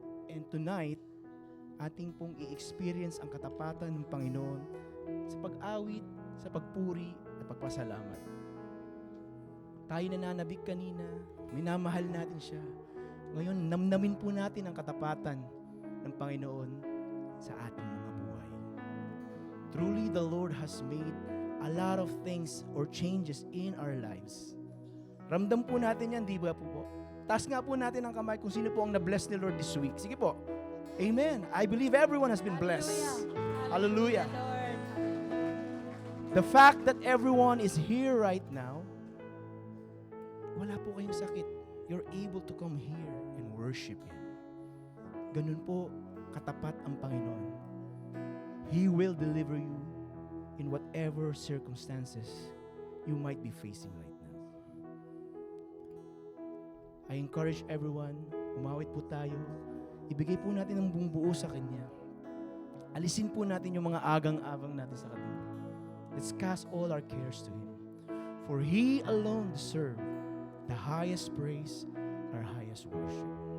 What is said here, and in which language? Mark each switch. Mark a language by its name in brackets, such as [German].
[Filipino] And tonight, ating pong i-experience ang katapatan ng Panginoon sa pag-awit, sa pagpuri, at pagpasalamat. Tayo nananabik kanina, minamahal natin siya. Ngayon, namnamin po natin ang katapatan ng Panginoon sa ating mga buhay. [English] Truly, the Lord has made a lot of things or changes in our lives. [Filipino] Ramdam po natin yan, di ba po? Taas nga po natin ang kamay kung sino po ang na-bless ni Lord [English] this week. [Filipino] Sige po. Amen. [English] I believe everyone has been blessed. Hallelujah. Lord. The fact that everyone is here right now, [Filipino] wala po kayong sakit. [English] You're able to come here and worship Him. [Filipino] Ganun po katapat ang Panginoon. [English] He will deliver you in whatever circumstances you might be facing right now. I encourage everyone, [Filipino] umawit po tayo. Ibigay po natin ang buong buo sa Kanya. Alisin po natin yung mga agang-agang natin sa Kanya. [English] Let's cast all our cares to Him. For He alone deserves the highest praise, our highest worship.